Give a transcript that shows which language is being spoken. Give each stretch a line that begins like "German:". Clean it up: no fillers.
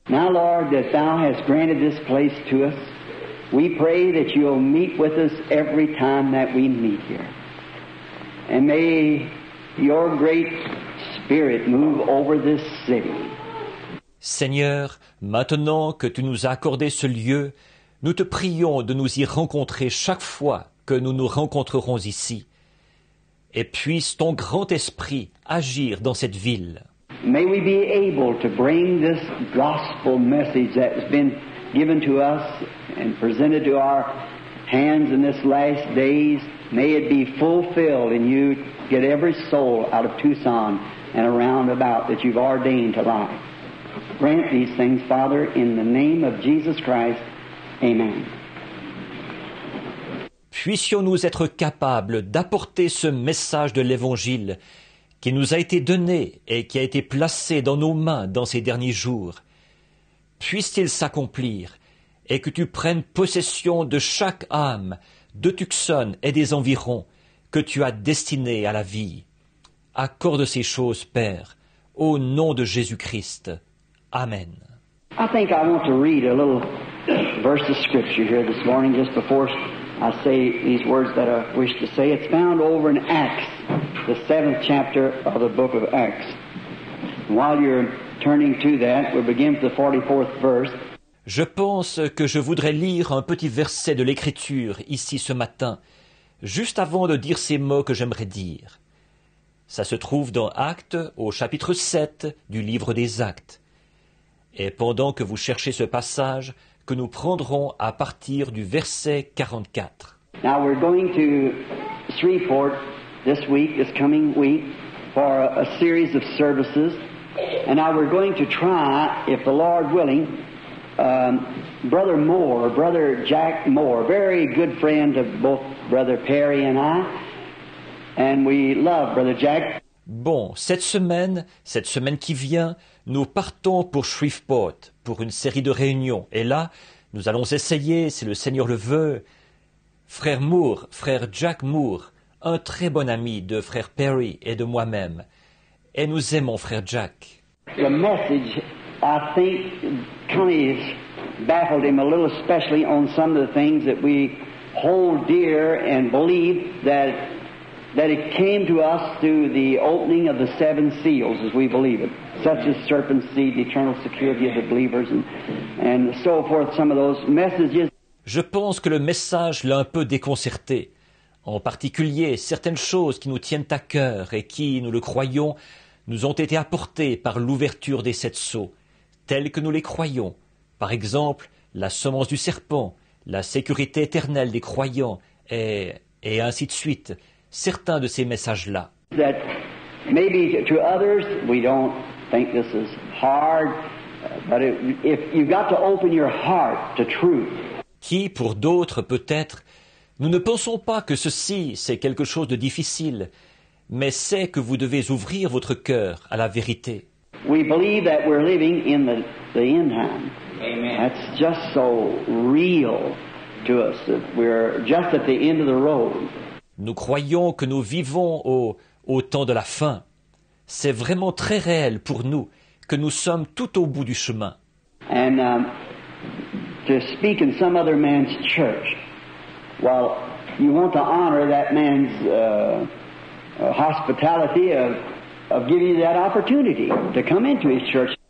English: Now, Lord, that Thou hast granted this place to us, we pray that You'll meet with us every time that we meet here. And may Your great Spirit move over this city.
French: Seigneur, maintenant que tu nous as accordé ce lieu, nous te prions de nous y rencontrer chaque fois que nous nous rencontrerons ici. Et puisse ton grand esprit agir dans cette ville.
English: May we be able to bring this gospel message that has been given to us and presented to our hands in this last days. May it be fulfilled and you get every soul out of Tucson and around about that you've ordained to life. Grant these things, Father, in the name of Jesus Christ. Amen.
French: Puissions-nous être capables d'apporter ce message de l'Évangile qui nous a été donné et qui a été placé dans nos mains dans ces derniers jours. Puisse-t-il s'accomplir et que tu prennes possession de chaque âme de Tucson et des environs que tu as destiné à la vie. Accorde ces choses, Père, au nom de Jésus-Christ. Amen.
English: I think I want to read a little verse of Scripture here this morning just before I say these words that I wish to say. It's found over in Acts, the 7th chapter of the book of Acts. And while you're turning to that, we'll begin with the 44th verse.
French: Je pense que je voudrais lire un petit verset de l'Écriture ici ce matin, juste avant de dire ces mots que j'aimerais dire. Ça se trouve dans Actes, au chapitre 7 du livre des Actes. Et pendant que vous cherchez ce passage, que nous prendrons à partir du verset 44.
English: Now we're going to Shreveport this coming week, for a series of services. And now we're going to try, if the Lord willing, Brother Jack Moore, very good friend of both Brother Perry and I, and we love Brother Jack.
French: Bon, cette semaine qui vient, nous partons pour Shreveport, pour une série de réunions. Et là, nous allons essayer, si le Seigneur le veut, frère Jack Moore, un très bon ami de frère Perry et de moi-même. Et nous aimons frère Jack.
English: The message, I think, kind of baffled him a little, especially on some of the things that we hold dear and believe that it came to us through the opening of the seven seals, as we believe it, such as serpent seed, the eternal security of the believers, and so forth. Some of those messages.
French: Je pense que le message l'a un peu déconcerté. En particulier, certaines choses qui nous tiennent à cœur et qui, nous le croyons, nous ont été apportées par l'ouverture des 7 sceaux, telles que nous les croyons. Par exemple, la semence du serpent, la sécurité éternelle des croyants, et ainsi de suite. Certains de ces messages-là.
English: That maybe to others we don't think this is hard, but if you've got to open your heart to truth.
French: Qui, pour d'autres, peut-être, nous ne pensons pas que ceci, c'est quelque chose de difficile, mais c'est que vous devez ouvrir votre cœur à la vérité.
English: We believe that we're living in the end time. Amen. That's just so real to us that we're just at the end of the road.
French: Nous croyons que nous vivons au temps de la fin. C'est vraiment très réel pour nous que nous sommes tout au bout du chemin.
English: And to speak in some other man's church, well, you want to honor that man's hospitality of giving you that opportunity to come into his church.